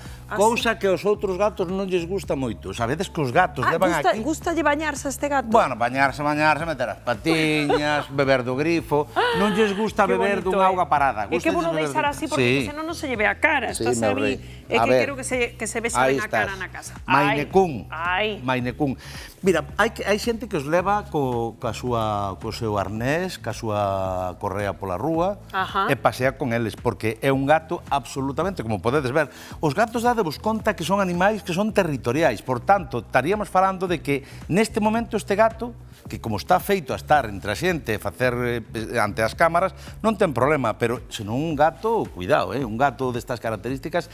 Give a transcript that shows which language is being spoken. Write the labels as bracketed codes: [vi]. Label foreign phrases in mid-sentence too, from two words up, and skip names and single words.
[gl] Cousa que aos outros gatos non lles gusta moito. Sabedes que os gatos levan aquí... Gustalle bañarse a este gato? Bueno, bañarse, meter as patiñas, beber do grifo. Non lles gusta Que beber bonito, dunha auga parada. É que bueno deixar así, porque senón non se lle ve a cara. Estás a mí, é que quero que se vexe ben a cara na casa. Maine Coon. Ai. Maine Coon. Mira, hai xente que os leva coa súa co seu arnés, ca súa correa pola rúa, Ajá. e pasea con eles, porque é un gato absolutamente, como podedes ver, os gatos dadevos conta que son animais que son territoriais, por tanto, estaríamos falando de que neste momento este gato, que como está feito a estar entre a xente e facer ante as cámaras, non ten problema, pero senón un gato, cuidado, un gato destas características,